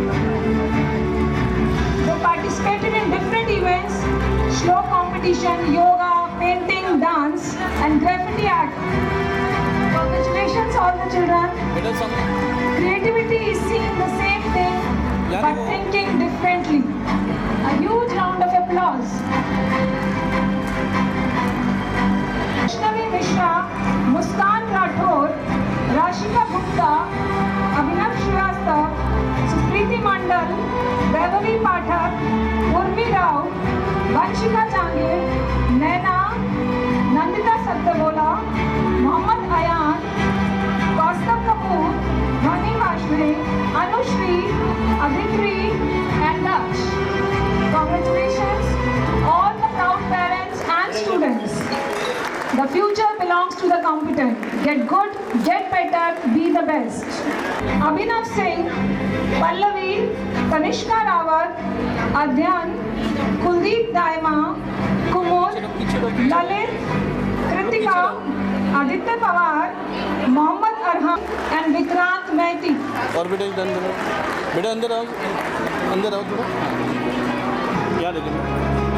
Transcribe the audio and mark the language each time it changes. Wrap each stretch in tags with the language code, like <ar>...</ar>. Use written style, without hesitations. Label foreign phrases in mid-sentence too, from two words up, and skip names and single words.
<en>They participated in different events, slow competition, yoga, painting, dance and graffiti art. Congratulations all the children. Creativity is seeing the same thing but thinking differently. A huge round of applause. Vaishnavi Mishra, Muskan Rathod, Rashika Gupta, Abhinav Srivastav, Supriti Mandal, Beverly Pathak, Urmi Rao, Vanshika Jangir, Naina, Nandita Satyavola, Mohammad Ayan, Kaustav Kapoor, Dhani Vashne, Anushri, Aditri and Daksh. Congratulations all the proud parents and students. The future belongs to the competent. Get good, get better, be the best. Abhinav Singh, Pallavi, Kanishka Rawat, Adhyan, Kuldeep Daima, Kumud, Lalit, Kritika, Aditya Pawar, Mohammad Arham and Vikrant Mehti.</en> <hi>और बेटा अंदर आओ थोड़ा यहाँ देखिए</hi>